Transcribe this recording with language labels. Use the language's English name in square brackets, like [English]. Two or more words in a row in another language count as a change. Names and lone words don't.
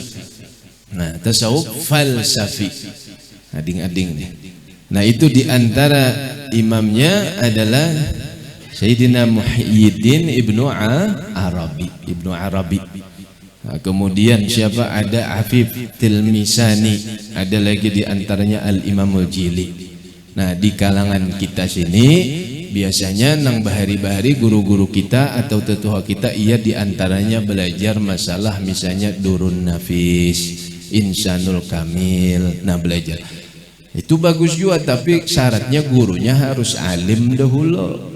[Banjar] Nah, tasawuf falsafi. Ading-ading nih. [Indonesian] Nah, itu diantara imamnya adalah Sayyidina Muhyiddin Ibnu Arabi. Ibnu Arabi. Nah, kemudian siapa? Ada Afif Tilmisani. Ada lagi diantaranya Al-Imamul Jili. [Banjar] Nah, di kalangan kita sini biasanya nang bahari-bahari guru-guru kita atau tetua kita ia diantaranya belajar masalah misalnya Durun Nafis, Insanul Kamil. [Indonesian] Nah, belajar itu bagus juga, tapi syaratnya gurunya harus alim dahulu.